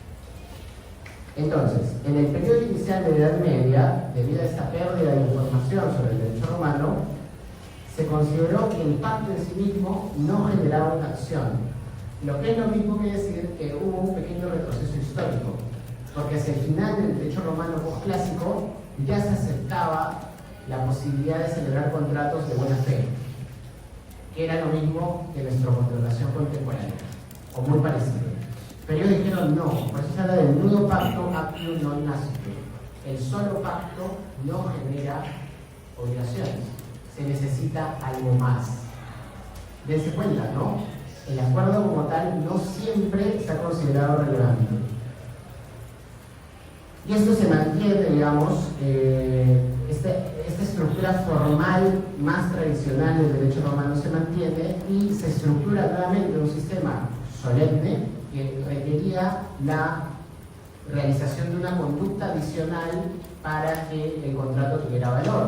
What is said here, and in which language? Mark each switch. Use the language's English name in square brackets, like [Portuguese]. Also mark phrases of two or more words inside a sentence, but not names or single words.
[Spanish] Entonces, en el periodo inicial de la Edad Media, debido a esta pérdida de información sobre el derecho romano, se consideró que el pacto en sí mismo no generaba una acción, lo que es lo mismo que decir que hubo un pequeño retroceso histórico, porque hacia el final del derecho romano postclásico ya se aceptaba la posibilidad de celebrar contratos de buena fe, que era lo mismo que nuestra contratación contemporánea, o muy parecido. Pero ellos dijeron no, por eso se habla del [Latin] nudo pacto actio non nascitur. [Spanish] El solo pacto no genera obligaciones, se necesita algo más. Dense cuenta, ¿no? El acuerdo como tal no siempre está considerado relevante. Y esto se mantiene, digamos, esta estructura formal más tradicional del derecho romano se mantiene y se estructura nuevamente un sistema solemne que requería la realización de una conducta adicional para que el contrato tuviera valor.